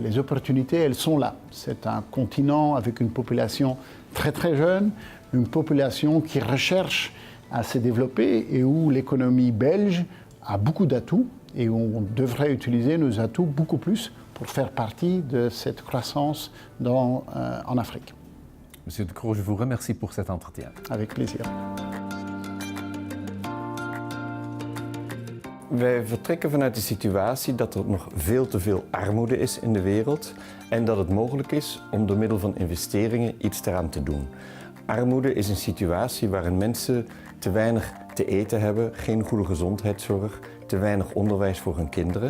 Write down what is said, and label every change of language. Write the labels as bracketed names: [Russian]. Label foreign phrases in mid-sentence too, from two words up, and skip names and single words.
[French] Les opportunités, elles sont là. C'est un continent avec une population très très jeune, une population qui recherche à se développer et où l'économie belge a beaucoup d'atouts et où on devrait utiliser nos atouts beaucoup plus pour faire partie de cette croissance en Afrique. Monsieur De Croo, je vous remercie pour cet entretien. Avec plaisir. [Dutch] Wij vertrekken vanuit de situatie dat er nog veel te veel armoede is in de wereld en dat het mogelijk is om door middel van investeringen iets daaraan te doen. Armoede is een situatie waarin mensen te weinig te eten hebben, geen goede gezondheidszorg, te weinig onderwijs voor hun kinderen.